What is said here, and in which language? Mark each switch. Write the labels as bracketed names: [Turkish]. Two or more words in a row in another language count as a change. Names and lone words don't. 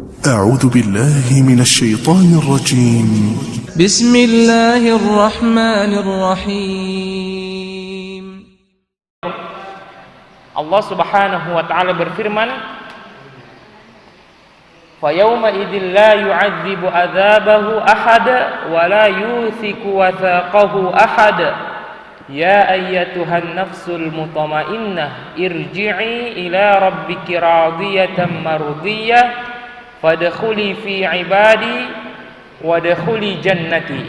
[Arabic] أعوذ بالله من الشيطان الرجيم. بسم الله الرحمن الرحيم. الله سبحانه وتعالى berfirman, "فيومئذ لا يعذب عذابه أحد ولا يوثق وثاقه أحد. يا أيتها النفس المطمئنة ارجعي إلى ربك راضية مرضية فادخلي في عبادي وادخلي جنتي."